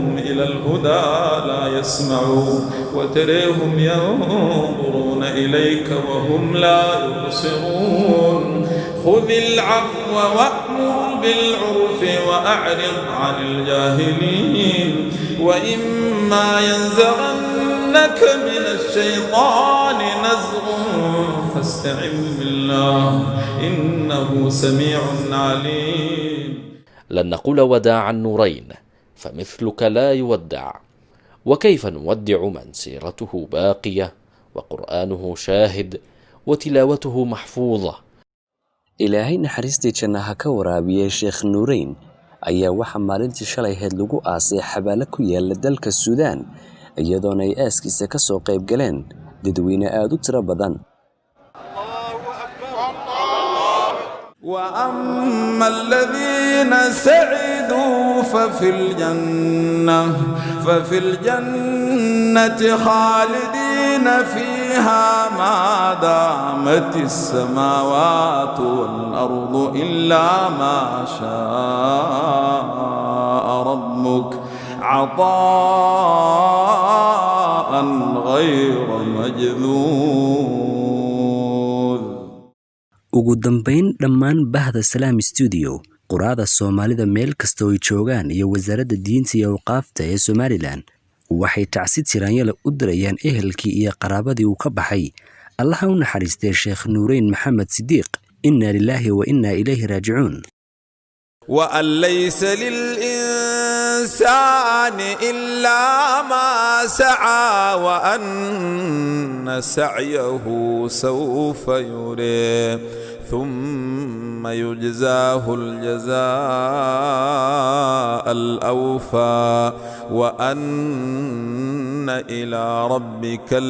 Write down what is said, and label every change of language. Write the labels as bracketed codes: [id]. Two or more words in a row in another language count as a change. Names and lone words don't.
[ar] إلى الهدى لا يسمعون وتريهم ينظرون إليك وهم لا يبصرون خذ العفو وأمر بالعرف وأعرض عن الجاهلين وإما ينزغنك من الشيطان نزغ فاستعذ بالله إنه سميع عليم. لن نقول وداعا نورين فمثلك لا يودع وكيف نودع من سيرته باقية وقرآنه شاهد وتلاوته محفوظة. [so] ilaahay naxariistii jannaha ka waraabiyay Sheekh Nuurayn ayaa waxa maalintii shalay heed lagu aasay xabaalo ku yaala dalka Suudaan iyadoona ay aaskiisa ka soo qayb galeen dadweyne aad u tiro badan. [ar] وأما الذين سعدوا ففي الجنة خالدين فيها ما دامت السماوات والأرض إلا ما شاء ربك عطاء غير مجذوذ. [so] ugu dambeyn dhammaan bahda Salaam Studio quraada Soomaalida meel kasta oo ay joogaan iyo wasaaradda diinta iyo awqaafta ee Somaliland waxay tacsiid tiraanyada u dirayaan ehelkii iyo qaraabadii uu ka baxay. Allah u naxariistay Sheekh Nuurayn Maxamed Sidiiq. [ar] إنا لله وإنا إليه راجعون. وأن ليس للإنسان إلا ما سعى وأن سعيه سوف يرى ثم يجزاه الجزاء الأوفى وأن إلى ربك